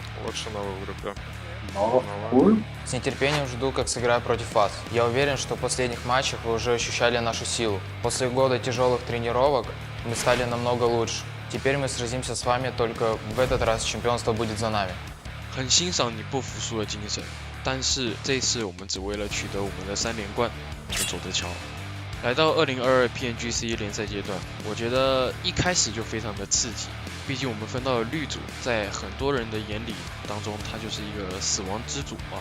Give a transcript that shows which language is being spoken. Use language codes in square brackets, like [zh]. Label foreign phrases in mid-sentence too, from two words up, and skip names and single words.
[ru] Лучше Нова в группе. Нова. С нетерпением жду, как сыграю против вас. Я уверен, что в последних матчах вы уже ощущали нашу силу. После года тяжелых тренировок мы стали намного лучше. Теперь мы сразимся с вами, только в этот раз чемпионство будет за нами. [zh] 很欣赏你不服输的精神，但是这一次我们只为了取得我们的3连冠，我们走着瞧。来到2022 PMGC 联赛阶段，我觉得一开始就非常的刺激，毕竟我们分到了绿组，在很多人的眼里当中，它就是一个死亡之组啊。